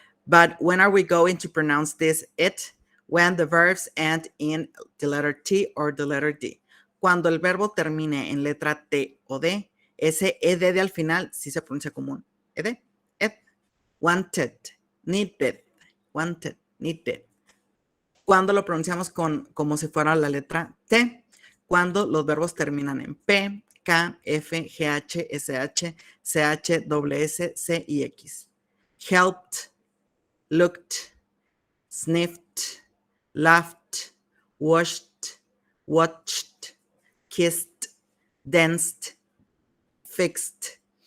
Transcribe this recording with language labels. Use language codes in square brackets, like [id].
[en] But when are we going to pronounce this it? When the verbs end in the letter T or the letter D. [es] Cuando el verbo termine en letra T o D, ese ed de al final sí se pronuncia como un ed. [en] Wanted, needed, wanted, needed. [es] Cuando lo pronunciamos como si fuera la letra T, cuando los verbos terminan en P, K, F, GH, SH, CH, WS, C y X. [en] Helped, looked, sniffed, laughed, washed, watched, kissed, danced, fixed.